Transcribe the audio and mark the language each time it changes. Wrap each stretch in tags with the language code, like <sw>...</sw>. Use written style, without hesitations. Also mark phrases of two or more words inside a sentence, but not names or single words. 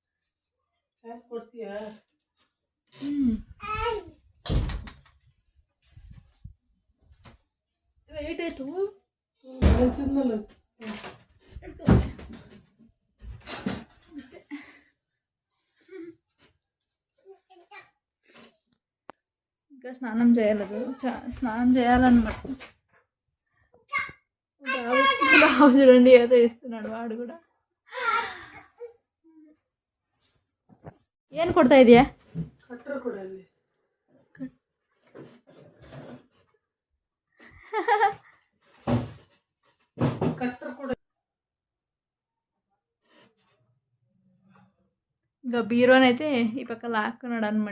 <te>వెయిట్ అయితే ఇంకా స్నానం చేయలేదు, స్నానం చేయాలన్నమాట. బాబు చూడండి ఏదో ఇస్తున్నాడు వాడు కూడా.</te> <kn>ಏನು ಕೊಡ್ತಾ ಇದೆಯಾ?</kn> <te>ఇంకా బీరోనైతే ఈ పక్క లాక్కున్నాడు అనమాట.</te>